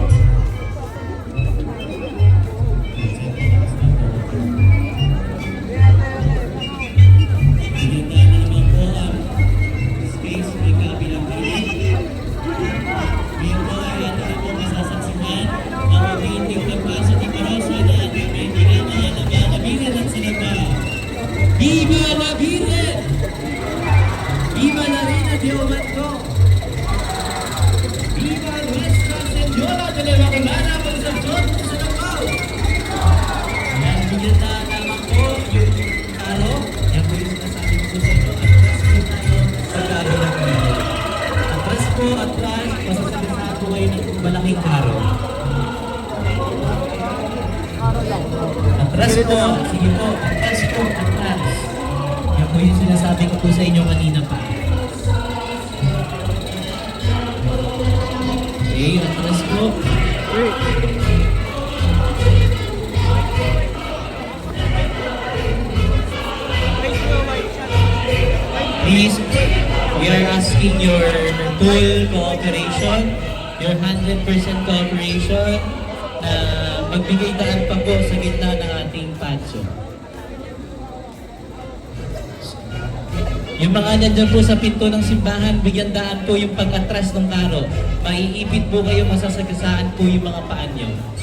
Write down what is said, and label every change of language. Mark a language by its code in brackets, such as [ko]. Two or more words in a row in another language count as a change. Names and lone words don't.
[tl] Pinita na naman po ang space ng kabilang pilit. Ngayon po ay ating po masasaksihan ang unti-unting pagpasok ng karosa na ating may minamahal na mga nabirhen ng Salabaw. [es] Viva la Virgen! Viva la Reina de Omanco! Viva Nuestra Señora de la Inmaculada Concepción de Salabaw! [tl] Yan, bigyan na naman po yung karo. Yan po yung sinasabi ko sa inyo. Atras po tayo sa karo na kayo. Atras po, atras. Masasagasaan po kayo ng malaking karo. Atras po. Sige po. Atras po. Atras. Yan po yung sinasabi ko po sa inyo kanina pa. Okay, atras po. [en] Please, we are asking your full cooperation, your 100% cooperation [tl] na magbigay daan pa po sa gitna ng ating patio. Yung mga nandyan po sa pinto ng simbahan, bigyan daan po yung pag-atras ng karo. Maiipit po kayo, masasagasaan po yung mga paan nyo.